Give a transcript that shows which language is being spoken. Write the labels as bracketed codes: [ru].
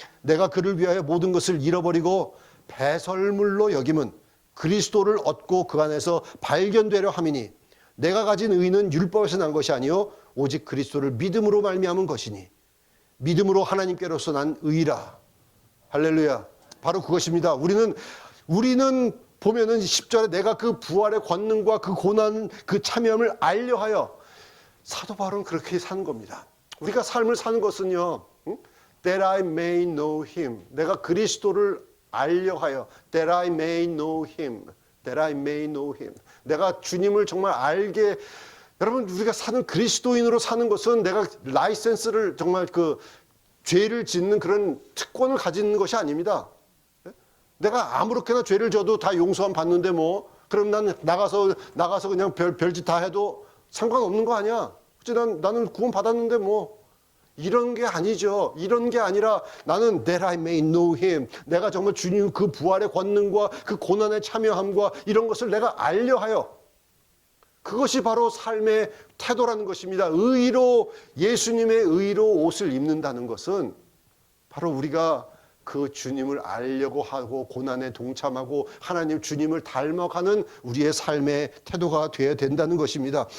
[ko] 내가 그를 위하여 모든 것을 잃어버리고 배설물로 여김은 그리스도를 얻고 그 안에서 발견되려 함이니 내가 가진 의는 율법에서 난 것이 아니요 오직 그리스도를 믿음으로 말미암은 것이니 믿음으로 하나님께로서 난 의라. 할렐루야. 바로 그것입니다. 우리는 보면은 10절에 내가 그 부활의 권능과 그 고난, 그 참여함을 알려하여, 사도 바울은 그렇게 사는 겁니다. 우리가 삶을 사는 것은요, [en] that I may know him. [ko] 내가 그리스도를 알려하여, [en] that I may know him. that I may know him. [ko] 내가 주님을 정말 알게, 여러분, 우리가 사는 그리스도인으로 사는 것은 내가 라이센스를 정말 죄를 짓는 그런 특권을 가지는 것이 아닙니다. 내가 아무렇게나 죄를 져도 다 용서함 받는데 뭐, 그럼 난 나가서 그냥 별짓 다 해도 상관없는 거 아니야? 그치? 나는 구원 받았는데 뭐, 이런 게 아니죠. 이런 게 아니라 나는 that I may know him. 내가 정말 주님 그 부활의 권능과 그 고난의 참여함과 이런 것을 내가 알려하여, 그것이 바로 삶의 태도라는 것입니다. 예수님의 의로 옷을 입는다는 것은 바로 우리가 그 주님을 알려고 하고 고난에 동참하고 하나님 주님을 닮아가는 우리의 삶의 태도가 되어야 된다는 것입니다.